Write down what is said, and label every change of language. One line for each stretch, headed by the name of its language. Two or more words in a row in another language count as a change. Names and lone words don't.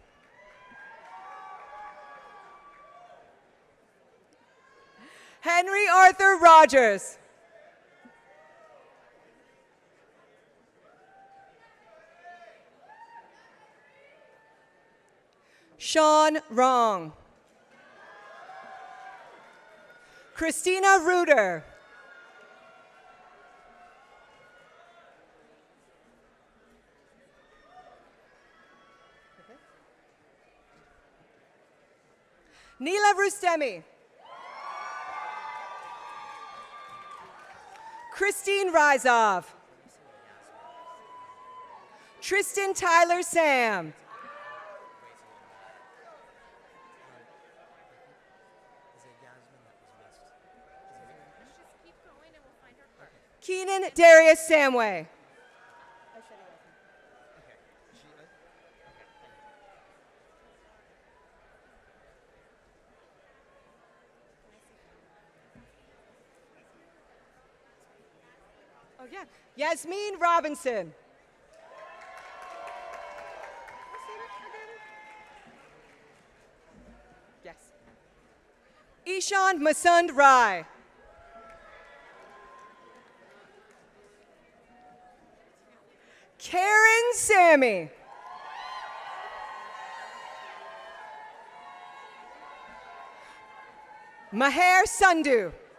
English: Henry Arthur Rogers. Sean Wrong. Christina Reuter. Neela Rustemi. Christine Rizov. Tristan Tyler Sam. Keenan Darius Samway. Oh, yeah. Yasmin Robinson. Yes. Ishan Masund Rai. Karen Sammy. Maher Sandhu.